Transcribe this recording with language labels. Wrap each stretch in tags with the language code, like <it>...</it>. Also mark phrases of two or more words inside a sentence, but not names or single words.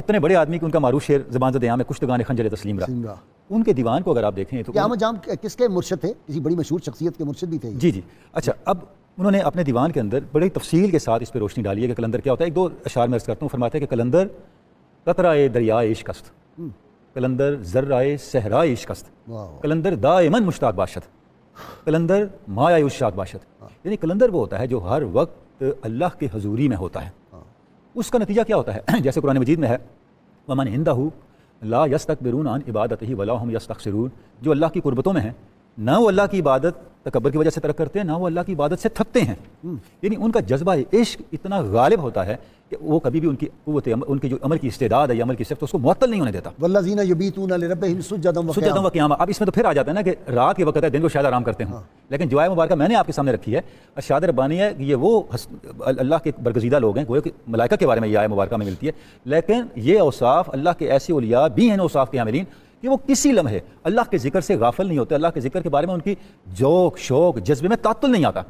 <ur>اتنے بڑے آدمی کہ ان کا معروف شعر زبان زد عام ہے،</ur> <fa>کشتگان خنجر تسلیم رہا۔</fa> <ur>ان کے دیوان کو اگر آپ دیکھیں تو احمد جام کس کے مرشد تھے؟ کسی بڑی مشہور شخصیت کے مرشد بھی تھے؟ جی اچھا، اب انہوں نے اپنے دیوان کے اندر بڑی تفصیل کے ساتھ اس پہ روشنی ڈالی ہے کہ کلندر کیا ہوتا ہے۔ 1-2 اشعار میں عرض کرتا ہوں۔ فرماتے ہیں کہ</ur> <fa>کلندر قطرۂ دریائے عشق است، کلندر ذرائے صحرائے عشق است، کلندر دائماً مشتاق باشد، کلندر مایہ الشاد باشد۔</fa> <ur>یعنی کلندر وہ ہوتا ہے جو ہر وقت اللہ کے حضوری میں ہوتا ہے۔ اس کا نتیجہ کیا ہوتا ہے؟ جیسے قرآن مجید میں ہے</ur> <ar>وَمَنْ عِنْدَهُ لَا يَسْتَكْبِرُونَ عَنْ عِبَادَتِهِ وَلَا هُمْ يَسْتَكْبِرُونَ،</ar> <ur>جو اللہ کی قربتوں میں ہیں، نہ وہ اللہ کی عبادت تکبر کی وجہ سے ترک کرتے ہیں، نہ وہ اللہ کی عبادت سے تھکتے ہیں۔ یعنی ان کا جذبہ عشق اتنا غالب ہوتا ہے کہ وہ کبھی بھی ان کی قوت ان کی جو عمل کی استعداد ہے یا عمل کی صفت اس کو معطل نہیں ہونے دیتا۔</ur> <ar>والذین یبیتون لربہم سجدا وقیاما۔</ar> <ur>اب اس میں تو پھر آ جاتا ہے نا کہ رات کے وقت ہے، دن کو شاید آرام کرتے ہوں، لیکن جو آیت مبارکہ میں نے آپ کے سامنے رکھی ہے ارشاد ربانی ہے، یہ وہ اللہ کے برگزیدہ لوگ ہیں، گویا کہ ملائکہ کے بارے میں یہ آیت مبارکہ میں ملتی ہے، لیکن یہ اوصاف اللہ کے ایسے اولیاء بھی ہیں اوصاف کے حاملین کہ وہ کسی لمحے اللہ کے ذکر سے غافل نہیں ہوتے، اللہ کے ذکر کے بارے میں ان کی ذوق شوق جذبے میں تعطل نہیں آتا۔</ur>